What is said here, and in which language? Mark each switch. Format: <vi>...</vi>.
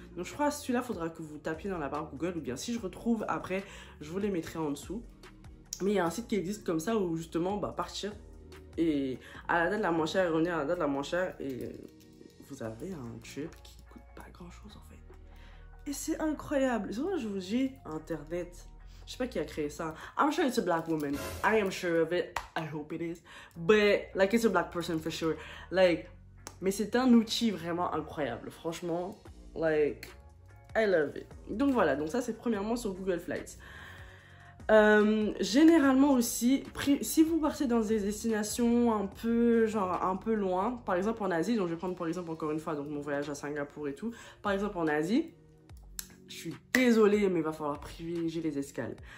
<fr>Donc je crois que celui-là, il faudra que vous tapiez dans la barre Google ou bien si je retrouve après, je vous les mettrai en dessous. Mais il y a un site qui existe comme ça où justement, partir et à la date la moins chère et revenir à la date la moins chère et vous avez un trip qui coûte pas grand-chose en fait. Et c'est incroyable. Souvent, je vous dis, Internet, je sais pas qui a créé ça.</fr> <en>I'm sure it's a black woman. I am sure of it. I hope it is. But, like, it's a black person for sure.</en> <fr>Like, mais c'est un outil vraiment incroyable. Franchement, like,</fr> <en>I love it.</en> <fr>Donc voilà, donc ça, c'est premièrement sur Google Flights. Généralement aussi, si vous partez dans des destinations un peu, genre un peu loin, par exemple en Asie, donc je vais prendre par exemple encore une fois donc mon voyage à Singapour et tout, par exemple en Asie, je suis désolée mais il va falloir privilégier les escales.</fr>